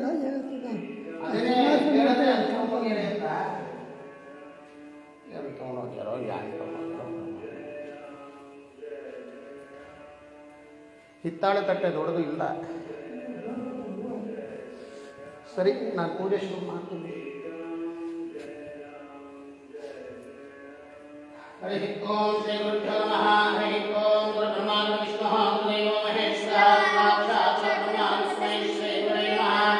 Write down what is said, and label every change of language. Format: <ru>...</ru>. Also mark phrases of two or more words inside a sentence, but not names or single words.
<kn>ಅದನ್ನೇ ಕೇಳಿದ್ರೆ ಅಂತ ತೊಗೊಂಡೋಗ್ಯಾರೋ ಯಾಕೆ ತೊಗೊಂಡೋಗ್ಯಾರೋ. ಹಿತ್ತಾಳೆ ತಟ್ಟೆ ದೊಡ್ಡದು ಇಲ್ಲ. ಸರಿ, ನಾನು ಪೂಜೆ ಶುರು ಮಾಡ್ತೀನಿ.</kn> <sa>ಹರಿ ಓಂ ಶ್ರೀ ಗುರುಭ್ಯೋ ನಮಃ. ಹರಿ ಓಂ ಗುರು ಬ್ರಹ್ಮ ಗುರು ವಿಷ್ಣು ಗುರುದೇವೋ ಮಹೇಶ್ವರ ಸಾಕ್ಷಾತ್ ಪರಬ್ರಹ್ಮ ತಸ್ಮೈ ಶ್ರೀ ಗುರವೇ ನಮಃ.</sa>